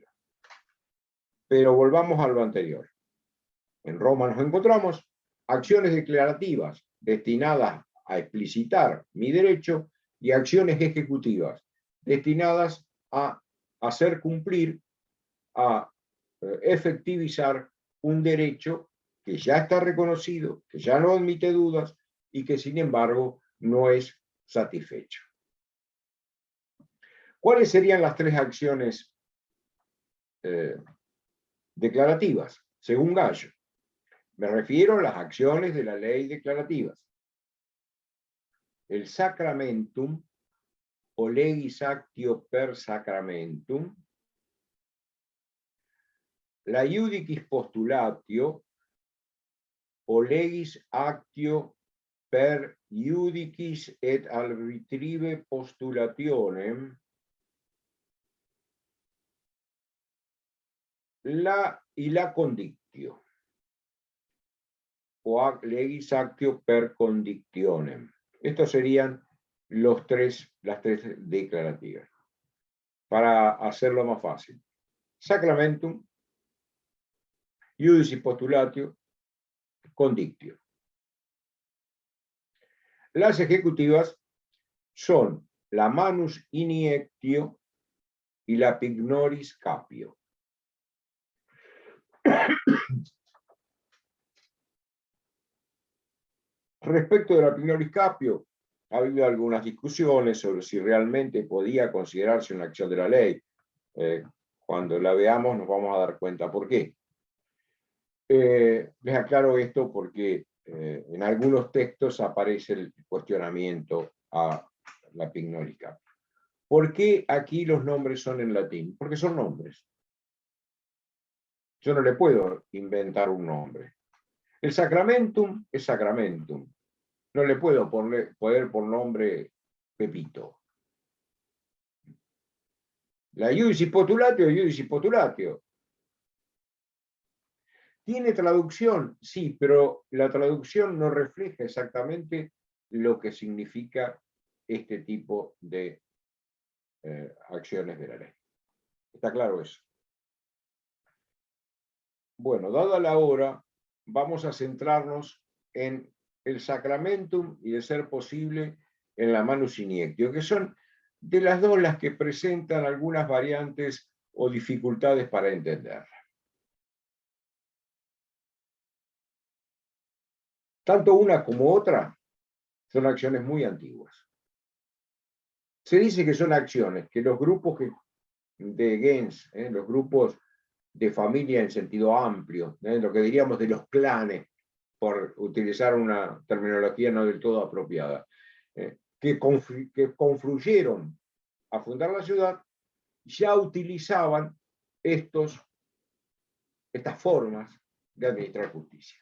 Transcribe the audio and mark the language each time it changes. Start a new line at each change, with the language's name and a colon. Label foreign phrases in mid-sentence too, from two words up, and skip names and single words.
Spanish: Pero volvamos a lo anterior. En Roma nos encontramos acciones declarativas destinadas a explicitar mi derecho y acciones ejecutivas destinadas a hacer cumplir, a efectivizar un derecho que ya está reconocido, que ya no admite dudas y que sin embargo no es satisfecho. ¿Cuáles serían las 3 acciones declarativas, según Gallo? Me refiero a las acciones de la ley declarativas. El sacramentum, o
Latin: legis actio per sacramentum,
Spanish: la
Latin: iudicis postulatio
Spanish: o
Latin: legis actio per iudicis et arbitrive postulationem,
Spanish: la condictio, o
Latin: legis actio per condictionem.
Spanish: Estos serían las tres declarativas. Para hacerlo más fácil.
Latin: Sacramentum, iudicis postulatio, condictio.
Spanish: Las ejecutivas son la
Latin: manus iniectio
Spanish: y la
Latin: pignoris capio.
Spanish: Respecto de la
Latin: pignoris capio,
Spanish: ha habido algunas discusiones sobre si realmente podía considerarse una acción de la ley. Cuando la veamos nos vamos a dar cuenta por qué. Les aclaro esto porque en algunos textos aparece el cuestionamiento a la
Latin: pignoris capio.
Spanish: ¿Por qué aquí los nombres son en latín? Porque son nombres. Yo no le puedo inventar un nombre. El sacramentum es sacramentum. No le puedo poner por nombre Pepito.
Latin: La iudicis postulatio, iudicis postulatio.
Spanish: ¿Tiene traducción? Sí, pero la traducción no refleja exactamente lo que significa este tipo de acciones de la ley. ¿Está claro eso? Bueno, dada la hora, vamos a centrarnos en el sacramentum y, de ser posible, en la
Latin: manus iniectio,
Spanish: que son de las dos las que presentan algunas variantes o dificultades para entenderla. Tanto una como otra son acciones muy antiguas. Se dice que son acciones que los grupos de gens, los grupos de familia en sentido amplio, lo que diríamos de los clanes, por utilizar una terminología no del todo apropiada, que confluyeron a fundar la ciudad, ya utilizaban estas formas de administrar justicia.